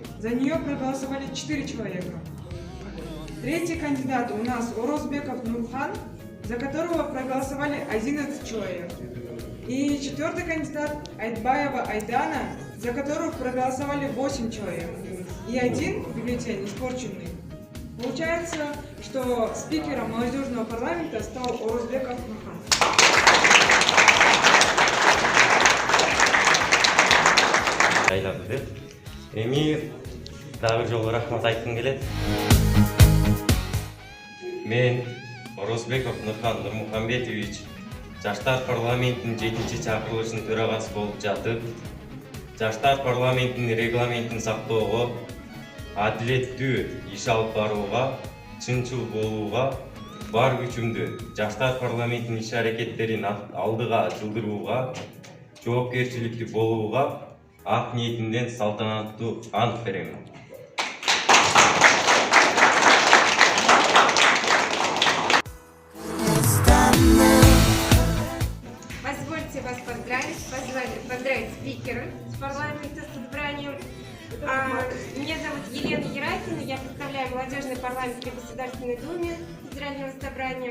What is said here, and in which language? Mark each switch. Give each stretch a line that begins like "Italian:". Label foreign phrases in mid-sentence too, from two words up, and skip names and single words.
Russian: За нее проголосовали 4 человека. Третий кандидат у нас Орозбеков Нурхан, за которого проголосовали 11 человек. И четвертый кандидат Айтбаева Айдана, за которого проголосовали 8 человек. И один бюллетень испорченный. Получается, что спикером молодежного парламента стал Орозбеков Нурхан.
Kyrgyz: Эми дагы бир жолу рахмат айткым келет. Мен Орозбеков Нурхан Нурмухамбетович Жаштар парламентинин 7-чи чакырылышынын төрагасы болуп жатып, Жаштар парламентинин регламентин сактоого, адилеттүү иш алып барууга, чынчыл болууга, бар күчүмдү Жаштар парламентинин иш-аракеттерин алдыга жылдырууга, жоопкерчиликтүү болууга ак ниетимден салтанаттуу ант берем.
Russian: Позвольте вас поздравить спикера с парламента, с избранием. Меня зовут Елена Еракина, я представляю молодежный парламент при Государственной Думе Федерального собрания.